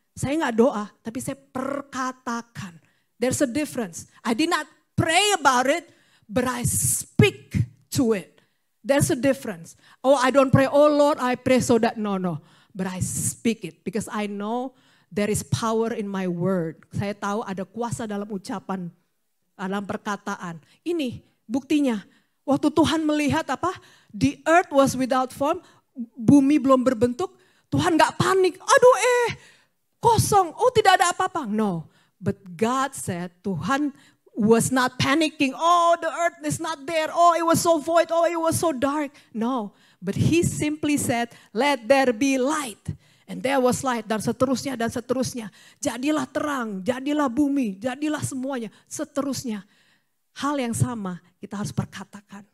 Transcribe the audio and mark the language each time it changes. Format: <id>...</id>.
<id>Saya gak doa, tapi saya perkatakan.</id> <en>There's a difference. I did not pray about it, but I speak to it. There's a difference. Oh, I don't pray, oh Lord, I pray so that, no. But I speak it because I know there is power in my word.</en> <id>Saya tahu ada kuasa dalam ucapan, dalam perkataan. Ini buktinya. Waktu Tuhan melihat apa?</id> <en>The earth was without form,</en> <id>bumi belum berbentuk. Tuhan gak panik, aduh kosong, oh tidak ada apa-apa.</id> <en>No, but God said, Tuhan was not panicking. Oh, the earth is not there. Oh, it was so void. Oh, it was so dark. No, but he simply said, let there be light. And there was light.</en> <id>Dan seterusnya, dan seterusnya. Jadilah terang, jadilah bumi, jadilah semuanya. Seterusnya. Hal yang sama kita harus perkatakan.</id>